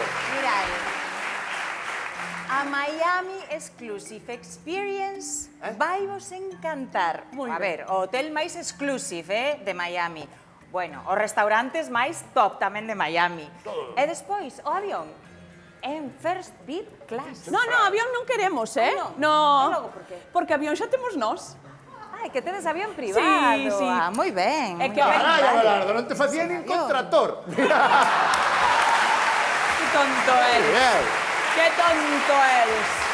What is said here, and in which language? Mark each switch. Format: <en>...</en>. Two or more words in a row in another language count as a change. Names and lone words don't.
<gl>Mirad, a Miami Exclusive Experience vaivos encantar. Moi A ben. ver, o hotel máis exclusive, de Miami. Bueno, os restaurantes máis top tamén de Miami. E despois, o avión, en</gl> <en>first bid class.</en> <gl>No, avión non queremos, Ah, No. E logo por qué? Porque avión xa temos nós. Ai, que tedes avión privado. Sí. Ah, moi ben. É moi que ben, Carai, vale. Abelardo, non te facía nin contrator. Que tonto eres. Que tonto eres.</gl>